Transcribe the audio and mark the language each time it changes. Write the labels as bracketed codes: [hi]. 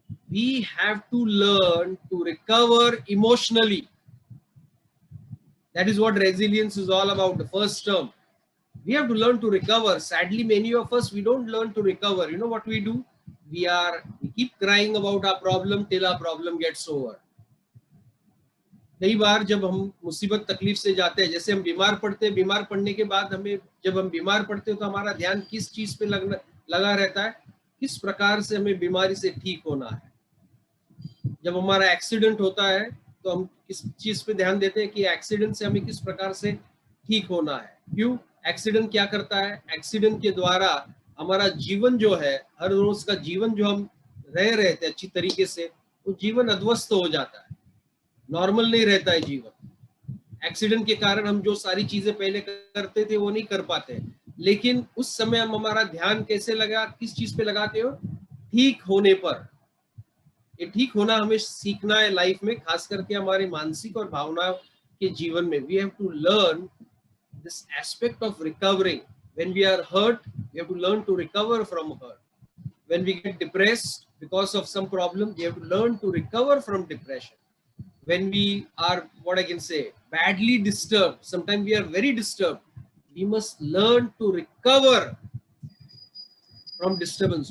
[en] We have to learn to recover emotionally. That is what resilience is all about, the first term. We have to learn to recover. Sadly, many of us, we don't learn to recover. You know what we do? We keep crying about our problem till our problem gets over. [hi] कई बार जब हम मुसीबत तकलीफ से जाते हैं, जैसे हम बीमार पड़ते हैं, बीमार पड़ने के बाद जब हम बीमार पड़ते हैं तो हमारा ध्यान किस चीज पे लगा रहता है, किस प्रकार से हमें बीमारी से ठीक होना है. जब हमारा एक्सीडेंट होता है तो हम किस चीज पे ध्यान देते हैं कि एक्सीडेंट से हमें किस प्रकार से ठीक होना है. क्यों? एक्सीडेंट क्या करता है? एक्सीडेंट के द्वारा हमारा जीवन जो है, हर रोज का जीवन जो हम रह रहे थे अच्छी तरीके से, वो जीवन अध्वस्त हो जाता है, नॉर्मल नहीं रहता है जीवन. एक्सीडेंट के कारण हम जो सारी चीजें पहले करते थे वो नहीं कर पाते. लेकिन उस समय हम हमारा ध्यान कैसे लगा, किस चीज पे लगाते हो? ठीक होने पर. ये ठीक होना हमें सीखना है लाइफ में, खास करके हमारे मानसिक और भावना के जीवन में. [en] We have to learn this aspect of recovering. When we are hurt, we have to learn to recover from hurt. When we get depressed because of some problem, we have to learn to recover from depression. When we are, what I can say, badly disturbed, sometimes we are very disturbed, we must learn to recover from disturbance.